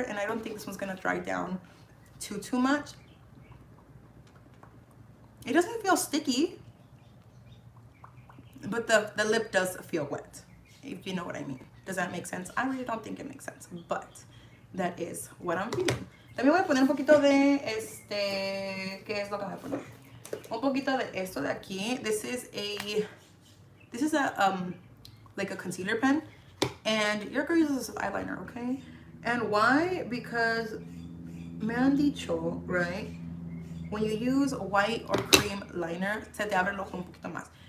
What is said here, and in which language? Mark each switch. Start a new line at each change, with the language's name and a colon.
English: And I don't think this one's gonna dry down too much. It doesn't feel sticky, but the lip does feel wet, if you know what I mean. Does that make sense? I really don't think it makes sense, but that is what I'm feeling.
Spanish: También voy a poner un poquito de ¿qué es lo que voy a poner? Un poquito de esto de aquí.
English: This is a like a concealer pen, and your girl uses eyeliner, okay? And why? Because
Spanish: me han dicho,
English: right? When you use white or cream liner,
Spanish: se te abre el ojo un poquito más.